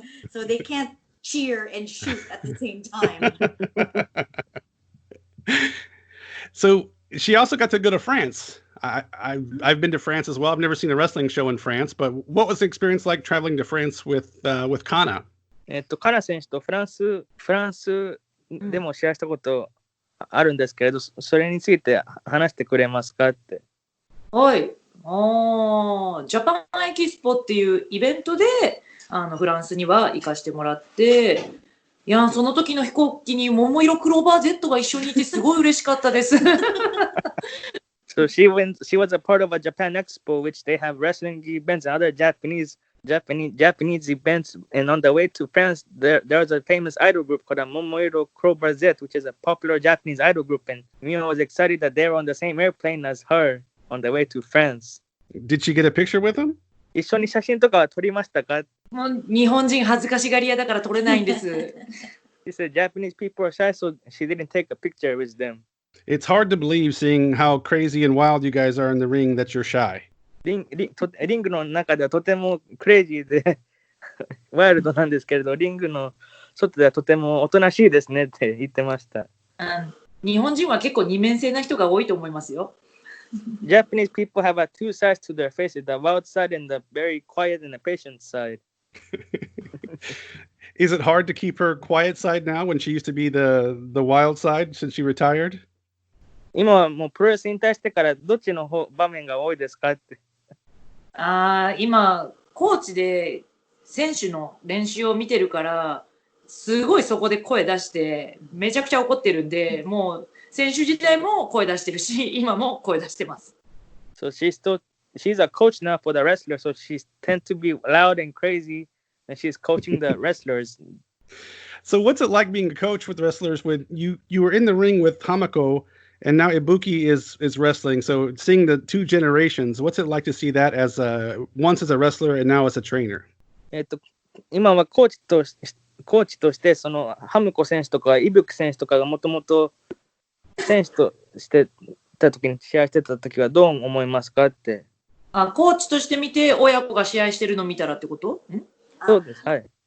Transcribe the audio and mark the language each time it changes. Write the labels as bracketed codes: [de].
[en] So they can't cheer and shoot at the same time. So she also got to go to France. I've been to France as well. I've never seen a wrestling show in France, but what was the experience like traveling to France with Kana? [ja] カナ選手とフランスでも試合したことあるんですけれど、それについて話してくれますかって。はい。ジャパンエキスポっていうイベントでフランスには行かしてもらって、いやその時の飛行機に桃色クローバー Z が一緒にいてすごい嬉しかったです。 [en] So she was a part of a Japan Expo, which they have wrestling events and other Japanese events. And on the way to France, there was a famous idol group called Momoiro Crowbar Z, which is a popular Japanese idol group. And Mio was excited that they were on the same airplane as her on the way to France. Did she get a picture with them? [ja] 一緒に写真とかは撮りましたか？もう日本人恥ずかしがり屋だから撮れないんです。 [en] She said Japanese people are shy, so she didn't take a picture with them. It's hard to believe seeing how crazy and wild you guys are in the ring that you're shy. [ja] リングの中ではとてもクレイジーでワイルドなんですけれど、リングの外ではとてもおとなしいですねって言ってました。日本人は結構二面性な人が多いと思いますよ。 [en] Japanese people have two sides to their faces, the wild side and the very quiet and the patient side. Is it hard to keep her quiet side now when she used to be the wild side since she retired? [ja] 今はもうプロレス引退してからどっちの場面が多いですかって。今コーチで選手の練習を見てるからすごいそこで声出してめちゃくちゃ怒ってるんで、もう選手自体も声出してるし今も声出してます。 [en] So she's a coach now for the wrestlers, so she tends to be loud and crazy, and she's coaching the wrestlers. So what's it like being a coach with wrestlers when you were in the ring with Hamako and now Ibuki is wrestling? So seeing the two generations, what's it like to see that as once as a wrestler and now as a trainer? [ja] 今はコーチとしてそのハムコ選手とかイブキ選手とかがもともと選手としてた時に試合してた時はどう思いますかって。コーチとして見て親子が試合してるの見たらってこと？そうです。はい。